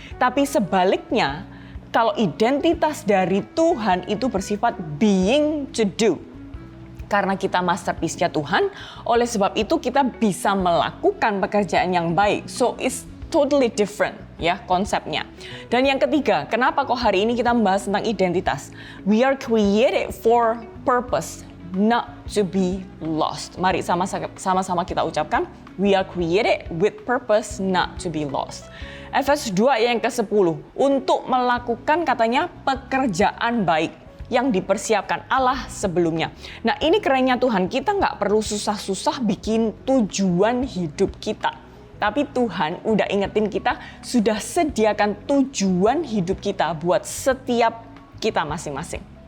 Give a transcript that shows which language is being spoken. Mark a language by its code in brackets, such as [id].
[id] Tapi sebaliknya, kalau identitas dari Tuhan itu bersifat [en] being to do. [id] Karena kita masterpiece-nya Tuhan, oleh sebab itu kita bisa melakukan pekerjaan yang baik. [en] So it's totally different [id] ya konsepnya. Dan yang ketiga, kenapa kok hari ini kita membahas tentang identitas? [en] We are created for purpose, not to be lost. [id] Mari sama-sama kita ucapkan, [en] we are created with purpose, not to be lost. [id] Efesus 2 yang ke-10, untuk melakukan katanya pekerjaan baik yang dipersiapkan Allah sebelumnya. Nah ini kerennya Tuhan, kita nggak perlu susah-susah bikin tujuan hidup kita. Tapi Tuhan udah ingetin kita, sudah sediakan tujuan hidup kita buat setiap kita masing-masing.